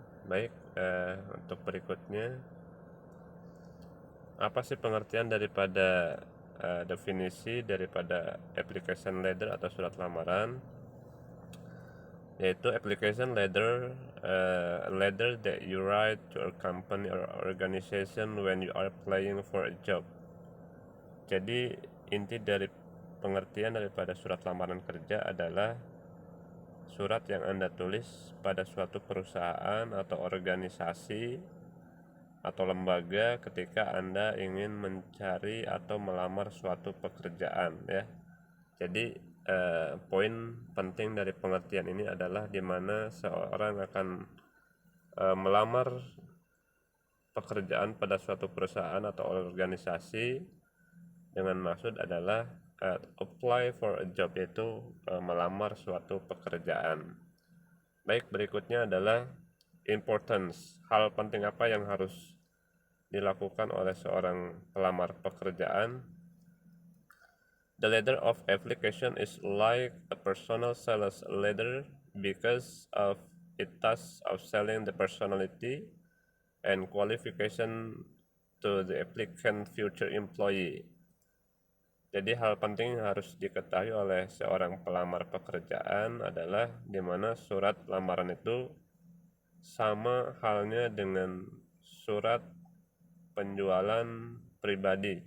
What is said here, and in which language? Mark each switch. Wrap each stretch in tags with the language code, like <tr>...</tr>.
<id>Baik, untuk berikutnya, apa sih pengertian daripada definisi daripada application letter atau surat lamaran? Yaitu</id> <en>application letter, letter that you write to a company or organization when you are applying for a job.</en> <id>Jadi inti dari pengertian daripada surat lamaran kerja adalah surat yang Anda tulis pada suatu perusahaan atau organisasi atau lembaga ketika Anda ingin mencari atau melamar suatu pekerjaan ya. Jadi poin penting dari pengertian ini adalah di mana seorang akan melamar pekerjaan pada suatu perusahaan atau organisasi dengan maksud adalah</id> <en>apply for a job,</en> <id>yaitu melamar suatu pekerjaan. Baik, berikutnya adalah importance. Hal penting apa yang harus dilakukan oleh seorang pelamar pekerjaan?</id> <en>The letter of application is like a personal sales letter because of its task of selling the personality and qualification to the applicant future employee.</en> <id>Jadi hal penting yang harus diketahui oleh seorang pelamar pekerjaan adalah di mana surat lamaran itu sama halnya dengan surat penjualan pribadi.</id>